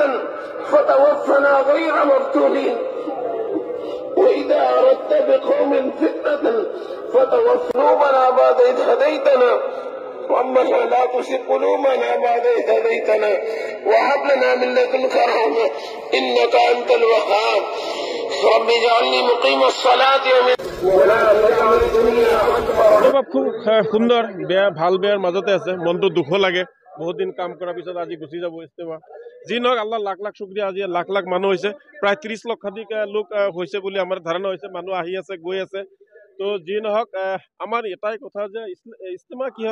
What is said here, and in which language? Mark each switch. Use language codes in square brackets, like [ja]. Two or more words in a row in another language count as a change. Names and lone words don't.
[ar] فتوفنا غير مفتونين وإذا أردت بقوم فتنة فتوفنا بعد إذ هديتنا ربنا لا تزغ قلوبنا بعد إذ هديتنا وهب لنا من لدنك رحمة إنك أنت الوهاب رب اجعلني مقيم الصلاة ولا تجعل الدنيا أكبر [as] খুব সুন্দৰ বেয়া ভাল বেয়াৰ মাজতে আছে মনটো দুখ লাগে বহুত দিন কাম কৰাৰ পিছত আজি গুচি যাব ইস্তেমা যি নহওক আল্লাহ লাখ লাখ শুকৰিয়া আজি লাখ লাখ মানুহ হৈছে প্ৰায় 30 লক্ষাধিক লোক হৈছে বুলি আমাৰ ধাৰণা হৈছে মানুহ আহি আছে গৈ আছে তো যি নহওক আমাৰ এটাই কথা যে ইস্তেমা কিহৰ